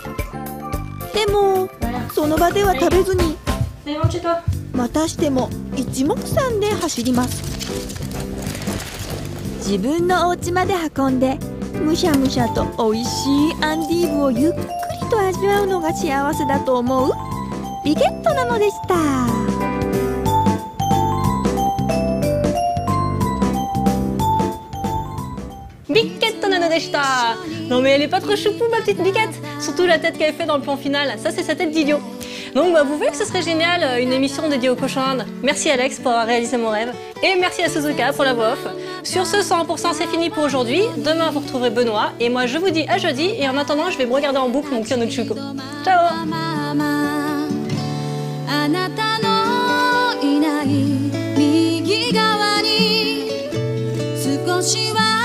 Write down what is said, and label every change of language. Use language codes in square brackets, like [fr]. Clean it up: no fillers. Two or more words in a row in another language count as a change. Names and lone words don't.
[ja] でもその場では食べずにまたしても一目散で走ります。自分のお家まで運んでむしゃむしゃと美味しいアンディーブをゆっくりと味わうのが幸せだと思うビケットなのでした。 Biquette なのでした. [fr] Non mais elle est pas trop choupou ma petite Biquette. Surtout la tête qu'elle fait dans le plan final, ça c'est sa tête d'idiot. Donc vous voyez que ce serait génial, une émission dédiée aux cochons d'Inde. Merci Alex pour avoir réalisé mon rêve. Et merci à Suzuka pour la voix off. Sur ce, 100% c'est fini pour aujourd'hui. Demain vous retrouverez Benoît. Et moi je vous dis à jeudi. Et en attendant, je vais me regarder en boucle mon Kyonochuko. Ciao. [ja] あなたのいない右側に少しは